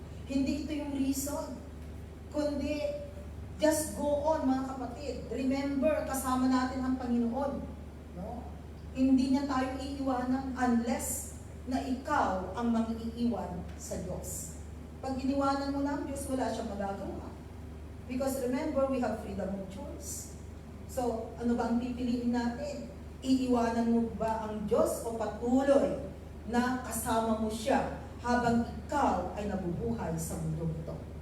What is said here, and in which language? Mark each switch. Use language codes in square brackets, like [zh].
[tl] Hindi ito yung reason, kundi [en] just go on [tl] mga kapatid. Remember, kasama natin ang Panginoon. No? Hindi niya tayo iiwanan unless na ikaw ang mag-iiwan sa Diyos. Pag iniwanan mo ng Diyos, wala siyang magagawa. [en] Because remember, we have freedom of choice. [tl] So, ano ba ang pipiliin natin? Iiwanan mo ba ang Diyos o patuloy na kasama mo siya habang ikaw ay nabubuhay sa mundo ito?